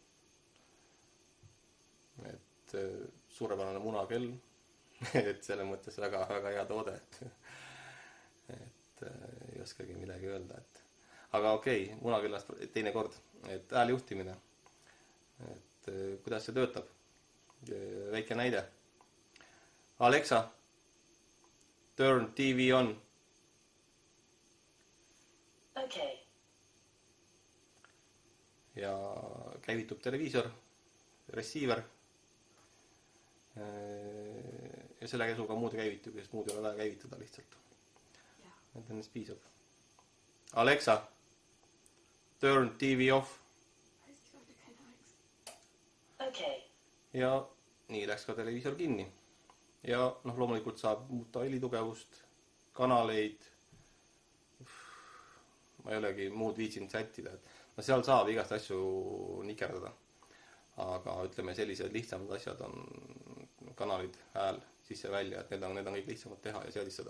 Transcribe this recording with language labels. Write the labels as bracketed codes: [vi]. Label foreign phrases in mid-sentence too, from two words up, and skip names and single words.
[et] et suurepärane munakell, et selle mõttes väga, väga hea toode, et ei oskagi midagi öelda, aga okei, munakellast teine kord, et hääljuhtimine. Et kuidas see töötab? Väike näide. [en] Alexa, turn TV on. Okay. [et] Ja käivitub televiisor, receiver. Ja selle käsuga muud käivitub, sest muud ei ole vaja käivitada lihtsalt. Et ennast piisab. [en] Alexa, turn TV off. Okay. [et] Ja nii läks ka televiisor kinni. Ja loomulikult saab muuta helitugevust, kanaleid, ma ei olegi muud viitsinud sättida. Seal saab igast asju nikerdada. Aga sellised lihtsamad asjad on kanalid, hääl, sisse-välja, et need on kõik lihtsamad teha ja seadistada.